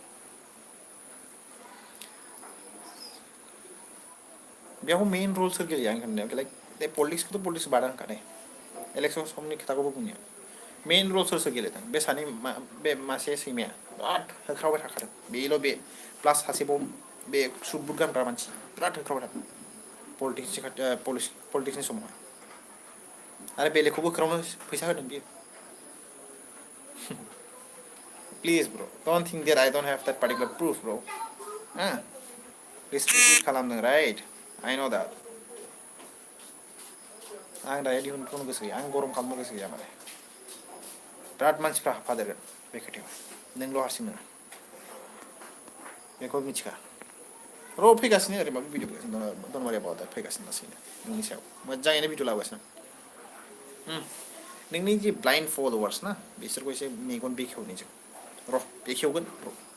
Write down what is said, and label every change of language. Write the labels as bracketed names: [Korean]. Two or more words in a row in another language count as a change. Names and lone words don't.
[Bodo] बेयाव [English] main role [Bodo] सोर गेलेयो आं होननायाव लाइक पलिटिक्सखौथ' पलिटिक्स बादा होनखादों इलेक्सन समनि खोथाखौबो बुंनो [English] main role [Bodo] सोर गेलेदों बे सानै बे मासे सैमाया बिराद होख्रावबाय थाखादों बेल' बे प्लास सासेबाव बे [English] suit boot [Bodo] गानग्रा मानसि बिराद होख्रावबाय थादों पलिटिक्सनि समावहाय आरो बेलेगखौबो होख्रावनो फैसा होदों बियो [English] please bro don't think that I don't have that particular proof bro restrict [Bodo] खालामदों [English] right I know that [Bodo] आं दायो दिहुनथ'नो गोसो गैया आं गरम खालामनो गोसो गैया माने बिराद मानसिफ्रा हाबफादेरगोन बे खोथायाव नोंल' हारसिं नङा बेखौ मिथिखा र' फैगासिनो ओरैबाबो भिडिअ फैगासिनो दनबारिया बावदा फैगासिनो लासैनो नोंनि सायाव मोजाङैनो भिडिअ लाबोगासिनो नोंनि जि [English] blind followers [Bodo] ना बिसोरखौ एसे मेगन बेखेवनि जों र' बेखेवगोन र'